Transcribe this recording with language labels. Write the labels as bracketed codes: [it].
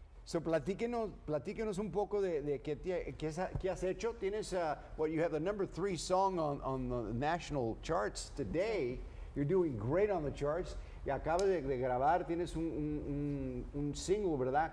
[es] So platíquenos un poco de qué has hecho. Tienes [en] what you have the #3 song on the national charts today. You're doing great on the charts. [es] Y acabas de grabar, tienes un single, ¿verdad?